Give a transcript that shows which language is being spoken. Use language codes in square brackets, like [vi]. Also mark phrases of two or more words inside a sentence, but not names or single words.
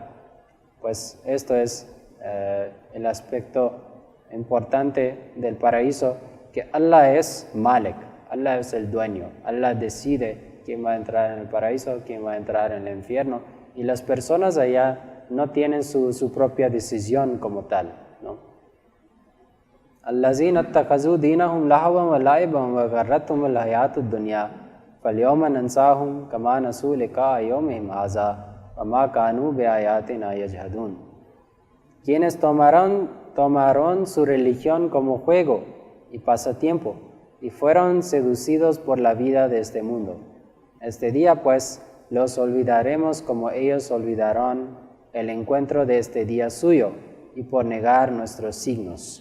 [es] Pues esto es el aspecto importante del paraíso, que Allah es Malik, Allah es el dueño, Allah decide quién va a entrar en el paraíso, quién va a entrar en el infierno, y las personas allá no tienen su propia decisión como tal, ¿no? [ar] الذين اتخذوا دينهم لهوا ولعبا وغرتهم الحياة الدنيا فاليوم ننساهم كما نسوا لقاء يومهم هذا وما كانوا بآياتنا يجحدون. [es] Quienes tomaron su religión como juego y pasatiempo y fueron seducidos por la vida de este mundo. Este día pues los olvidaremos como ellos olvidaron el encuentro de este día suyo y por negar nuestros signos.